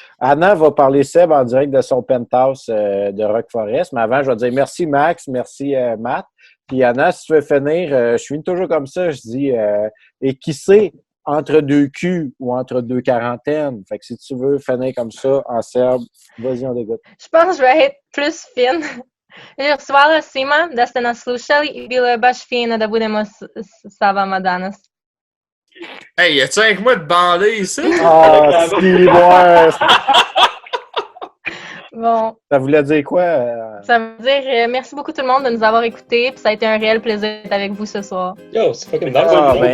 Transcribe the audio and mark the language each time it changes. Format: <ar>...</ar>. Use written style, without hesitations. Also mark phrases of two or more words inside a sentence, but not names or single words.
<fr>Anna va parler Seb en direct de son penthouse de Rock Forest. Mais avant, je vais dire merci Max, merci Matt. Puis Anna, si tu veux finir, je finis toujours comme ça, je dis et qui sait, entre deux culs ou entre deux quarantaines. Fait que si tu veux finir comme ça en serbe, vas-y, on dégoûte. Je pense que je vais être plus fine.</fr> <sr>Hvala svima da ste nas slušali i bilo je baš fino da budemo sa vama danas.</sr> <fr>Hey, y'a-tu avec moi de bander ici? Ah, si, ouais. Bon. Ça voulait dire quoi? Ça veut dire merci beaucoup tout le monde de nous avoir écoutés. Puis ça a été un réel plaisir d'être avec vous ce soir. Yo, c'est fucking</fr>